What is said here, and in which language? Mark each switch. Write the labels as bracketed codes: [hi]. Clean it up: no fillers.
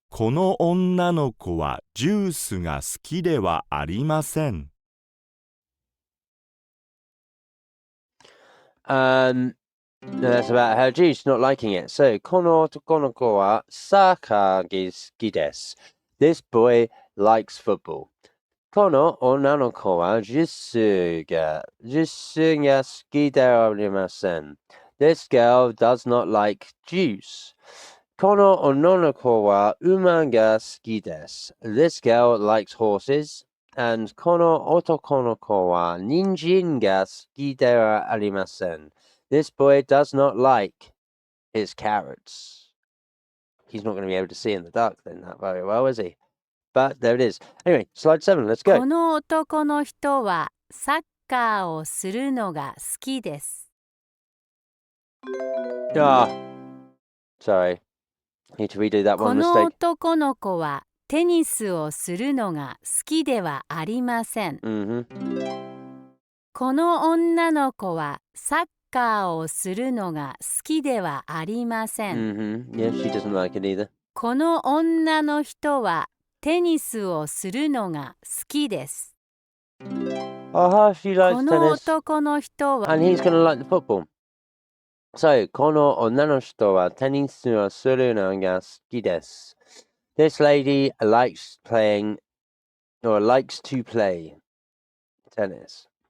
[ja] この女の子はジュースが好きではありません。 [en] That's about her juice not liking it. [ja] So, kono otoko no ko wa saka ga suki desu. [en] This boy likes football. [ja] Kono onna no ko wa jutsu ga suki de wa arimasen. [en] This girl does not like juice. [ja] Kono onna no ko wa uma ga suki desu. [en] This girl likes horses. And [ja] kono otoko no ko wa ninjin ga suki de wa arimasen. [en] This boy does not like his carrots. He's not going to be able to see in the dark then that very well, is he? But there it is. Anyway, slide 7, let's [ja] こ [en] go. [ja] の男の人はサッカーをするのが好きです。 [en] Ah, sorry. Need to redo that [ja] こ [en] one [ja] の [en] mistake. [ja] 男の子はテニスをするのが好きではありません。この女の子はサッカーをするのが好きではありません。 [en] Yeah, she doesn't like it either. [ja] この女の人はテニスをするのが好きです。 [en] Oh, she [ja] こ [en] likes [ja] の [en] tennis. [ja] 男の人は [en] And he's going to like the football. So, [ja] kono onna no hito wa tennisu o suru no ga suki desu. [en] This lady likes playing, or likes to play tennis.